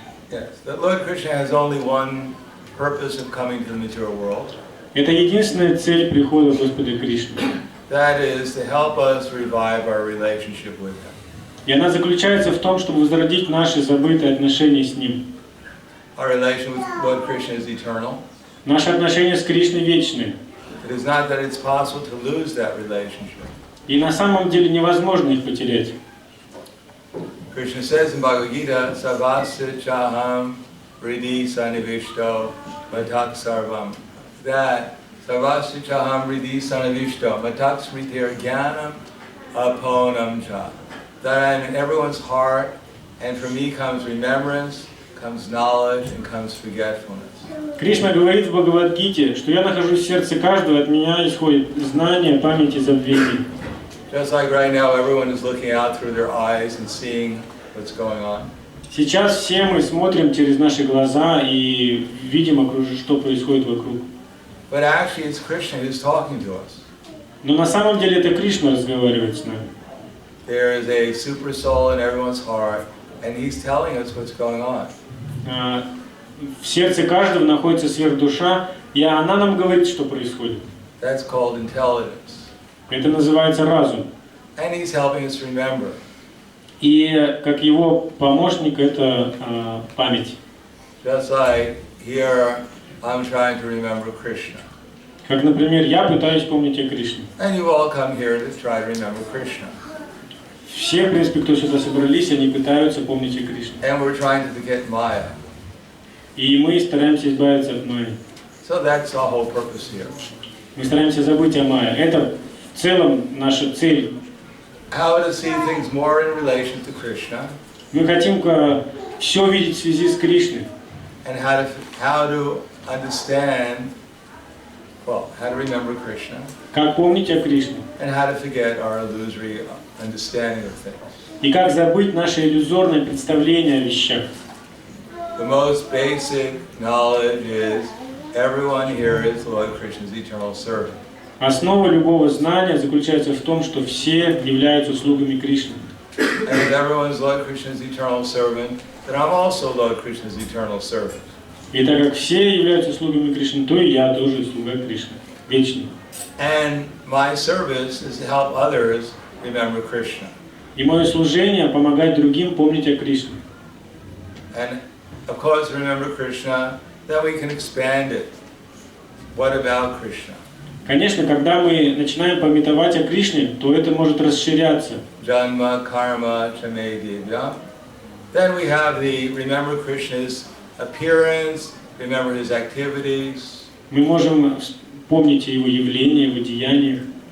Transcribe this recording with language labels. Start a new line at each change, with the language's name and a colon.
English: Yes, that Lord Krishna has only one purpose of coming to the material world.
Russian: Это единственная цель прихода Господа Кришны.
English: That is to help us revive our relationship with Him.
Russian: И она заключается в том, чтобы возродить наши забытые отношения с Ним.
English: Our relation with Lord Krishna is eternal.
Russian: Наши отношения с Кришной вечны.
English: It is not that it's possible to lose that relationship.
Russian: И на самом деле невозможно их потерять.
English: Krishna says in Bhagavad Gita,
Sanskrit: Sarvasya Chaham Ridi Sanivishto Matak Sarvam, that Sarvasya Chaham Ridi Sanivishto Matak Smritir Jnanam Aponam Cha,
English: that I am in everyone's heart, and from me comes remembrance, comes knowledge, and comes forgetfulness.
Russian: Кришна говорит в Бхагавад-гите, что я нахожусь в сердце каждого, от меня исходит знание, память и забвение.
English: Just like right now, everyone is looking out through their eyes and seeing what's going on.
Russian: Сейчас все мы смотрим через наши глаза и видим, что происходит вокруг.
English: But actually, it's Krishna who's talking to us.
Russian: Но на самом деле это Кришна разговаривает с нами.
English: There is a super soul in everyone's heart, and he's telling us what's going on.
Russian: В сердце каждого находится сверхдуша, и она нам говорит, что происходит.
English: That's called intelligence.
Russian: Это называется разум.
English: And he's helping us remember.
Russian: И как его помощник это память.
English: Just like here, I'm trying to remember Krishna.
Russian: Как, например, я пытаюсь помнить о Кришне.
English: And you all come here to try to remember Krishna.
Russian: Все, в принципе, кто сюда собрались, они пытаются помнить о Кришне.
English: And we're trying to forget Maya.
Russian: И мы стараемся избавиться от майи.
English: So that's our whole purpose here.
Russian: Мы стараемся забыть о майе. Это в целом наша цель.
English: How to see things more in relation to Krishna.
Russian: Мы хотим все видеть в связи с Кришной.
English: And how to understand, well, how to remember Krishna.
Russian: Как помнить о Кришне.
English: And how to forget our illusory understanding of things.
Russian: И как забыть наше иллюзорное представление о вещах.
English: The most basic knowledge is everyone here is Lord Krishna's eternal servant.
Russian: Основа любого знания заключается в том, что все являются слугами Кришны.
English: And if everyone is Lord Krishna's eternal servant, then I'm also Lord Krishna's eternal servant.
Russian: И так как все являются слугами Кришны, то и я тоже слуга Кришны, вечный.
English: And my service is to help others remember Krishna.
Russian: И мое служение помогать другим помнить о Кришне.
English: And of course, remember Krishna, then we can expand it. What about Krishna?
Russian: Конечно, когда мы начинаем памятовать о Кришне, то это может расширяться.
Sanskrit: Janma karma chamedivya.
English: Then we have the remember Krishna's appearance, remember his activities.
Russian: Мы можем помнить его явления, его деяниях.